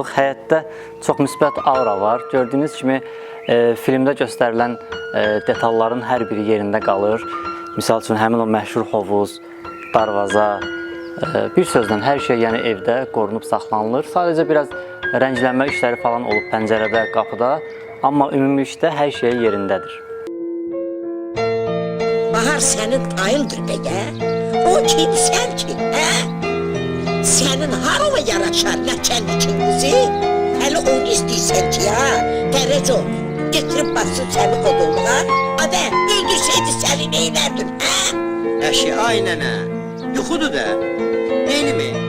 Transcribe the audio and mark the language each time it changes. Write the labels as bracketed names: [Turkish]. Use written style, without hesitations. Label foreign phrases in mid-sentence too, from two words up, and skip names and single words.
[Azerbaijani] Həyətdə çox müsbət aura var. Gördüyünüz kimi filmdə göstərilən detalların hər biri yerində qalır. Misal üçün həmin o məşhur hovuz, darvaza, bir sözlə hər şey yəni evdə qorunub saxlanılır. Sadəcə biraz rənglənmə işləri falan olub pəncərədə, qapıda, amma ümumilikdə hər şey yerindədir. [Turkish] Bahar senin tayıldır be ya. O kimsen ki, he? Senin harama yaraşar laçenlikin kızı? Hele onu isteysen ki ya, derece ol. Getirip bassın seni kodumuna. Abi, öldürseydi seni neylerdin, he? [Azerbaijani] Əşi, ay nənə, yuxudur da, deyil mi?